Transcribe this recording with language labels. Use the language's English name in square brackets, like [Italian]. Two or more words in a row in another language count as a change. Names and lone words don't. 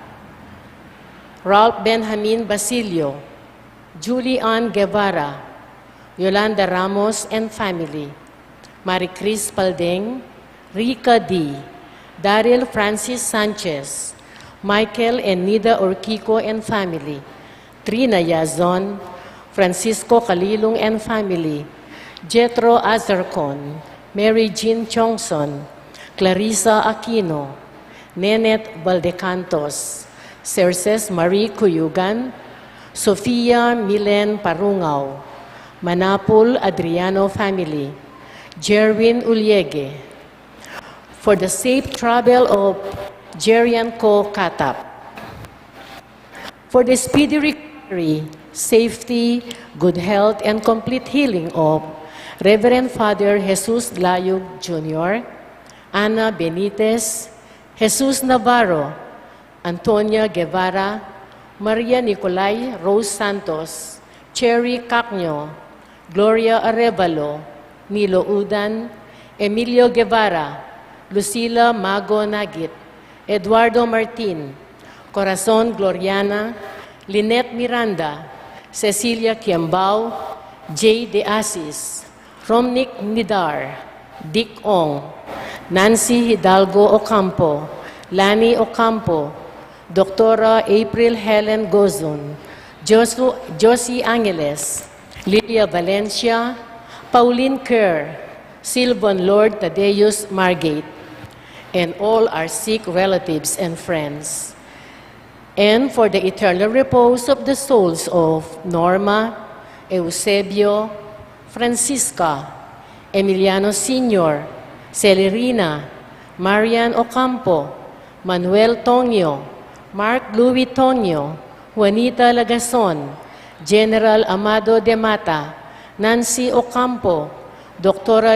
[English] Ralph Benjamin Basilio, Julie Ann Guevara, Yolanda Ramos and family, Maricris Paldeng, Rica D., Daryl Francis Sanchez, Michael and Nida Orquico and family, Trina Yazon, Francisco Calilong and family, Jetro Azarcon, Mary Jean Chongson, Clarissa Aquino, Nenet Valdecantos, Cerces Marie Cuyugan, Sofia Milen Parungao, Manapul Adriano family, Jerwin Uliege. For the safe travel of Jerian Co. Katap. For the speedy recovery, safety, good health, and complete healing of Reverend Father Jesus Layug Jr., Ana Benitez, Jesus Navarro, Antonia Guevara, Maria Nicolay Rose Santos, Cherry Cacño, Gloria Arevalo, Nilo Udan, Emilio Guevara, Lucila Mago Nagit, Eduardo Martin, Corazon Gloriana, Lynette Miranda, Cecilia Kiambao, J. De Asis, Romnick Nidar, Dick Ong, Nancy Hidalgo Ocampo, Lani Ocampo, Dr. April Helen Gozon, Josie Angeles, Lilia Valencia, Pauline Kerr, Silvan Lord Tadeus Margate, and all our sick relatives and friends. And for the eternal repose of the souls of Norma, Eusebio, Francisca, Emiliano Sr., Celerina, Marian Ocampo, Manuel Tonio, Mark Louis Tonio, Juanita Lagason, General Amado de Mata, Nancy Ocampo, Dr.